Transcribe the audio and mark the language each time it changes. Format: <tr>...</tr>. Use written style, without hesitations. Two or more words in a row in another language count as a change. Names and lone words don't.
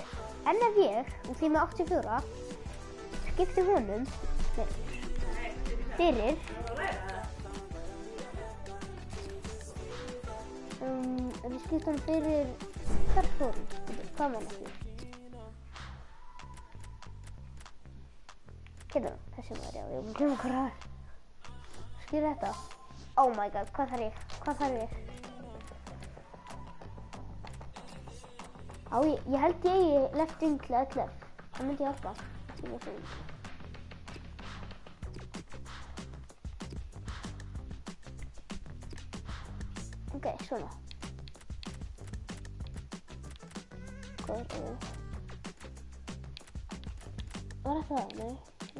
<is>En ef ég, og því með 84, skipti honum, fyrir, ef við skiptum hann fyrir Karlsson, hvað menn ekki? Hérna, þessi maður, já, ég mun glemma hvað það er. Skilur þetta?</is> <en>Oh my god,</en> <is>hvað þarf ég? Hvað þarf ég? Á, ég held ég eigi</is> <en>left wing</en> <is>til 11. Það myndi hjálpa. Ok, svona. Hvað er það? Var það? Nei.</is>